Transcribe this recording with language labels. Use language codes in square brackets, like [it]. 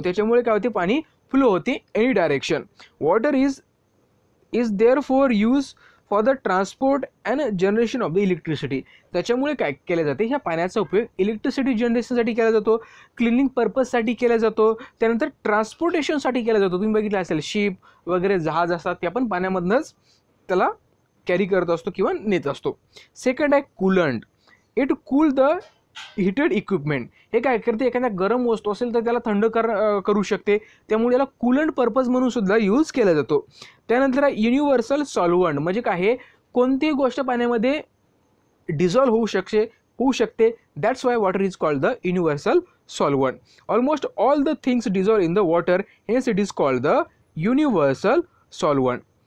[mr] त्याच्यामुळे काय होते, पाणी फ्लो होते [en] Any direction. Water is there for use for the transport and generation of the electricity. [mr] त्याच्यामुळे काय केले जाते, ह्या पाण्याचा उपयोग इलेक्ट्रिसिटी जनरेशनसाठी केला जातो, क्लिनिंग पर्पजसाठी केला जातो, त्यानंतर ट्रान्सपोर्टेशनसाठी केला जातो. तुम्ही बघितलं असेल शिप वगैरे जहाज असतात ते आपण पाण्यामधनंच त्याला कॅरी करत असतो किंवा नेत असतो. सेकंड आहे coolant. [en] It cool the heated equipment. [mr] हे काय करते, एखाद्या गरम वस्तू असेल तर त्याला थंड करू शकते, त्यामुळे याला कूलंट पर्पज म्हणून सुद्धा यूज केला जातो. त्यानंतर युनिव्हर्सल सॉल्व्हंट. म्हणजे काय आहे, कोणतीही गोष्ट पाण्यामध्ये डिझॉल्व्ह होऊ शकते. [en] That's why water is called the universal solvent. Almost all the things dissolve in the water, hence it is called the universal solvent.